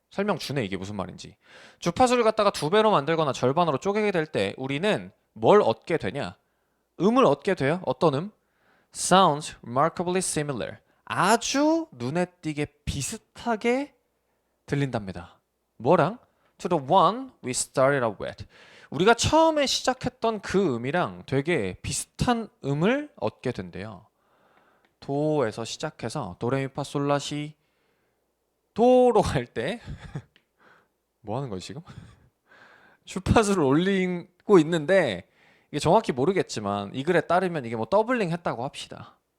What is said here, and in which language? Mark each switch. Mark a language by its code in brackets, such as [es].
[ko] 설명 주네 이게 무슨 말인지. 주파수를 갖다가 2배로 만들거나 절반으로 쪼개게 될 때 우리는 뭘 얻게 되냐? 음을 얻게 돼요. 어떤 음? [en] Sounds remarkably similar. [ko] 아주 눈에 띄게 비슷하게 들린답니다. 뭐랑? [en] To the one we started out with. [ko] 우리가 처음에 시작했던 그 음이랑 되게 비슷한 음을 얻게 된대요. 도에서 시작해서 도레미파솔라시 도로 갈 때 뭐 하는 거지 지금? 주파수를 올리고 있는데 이게 정확히 모르겠지만 이 글에 따르면 이게 뭐 더블링 했다고 합시다.